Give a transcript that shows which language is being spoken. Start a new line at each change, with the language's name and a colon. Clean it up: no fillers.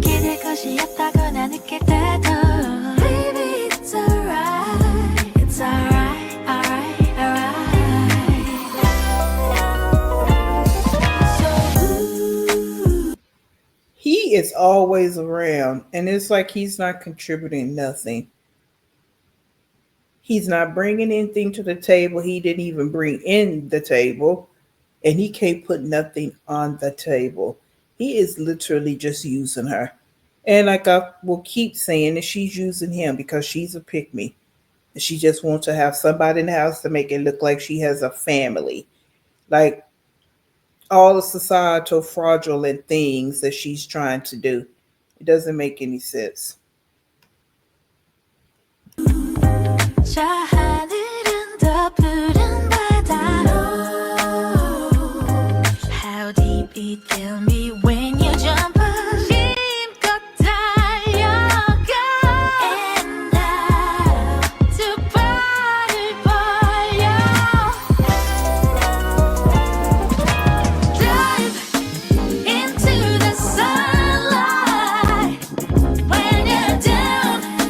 Korean: 기댈 것이 없다거나 느낄 때도
English: baby it's alright. It's alright, alright, alright. So he is always around, and it's like he's not contributing nothing. He's not bringing anything to the table. He didn't even bring in the table, and he can't put nothing on the table. He is literally just using her. And like I will keep saying that she's using him because she's a pick-me. She just wants to have somebody in the house to make it look like she has a family. Like all the societal fraudulent things that she's trying to do. It doesn't make any sense.
Korean: 하늘은 더 푸른 바다로.
English: How deep it can be when you jump up.
Korean: 힘껏 달려가.
English: And now
Korean: 두 발을 벌려.
English: Dive into the sunlight when you're down.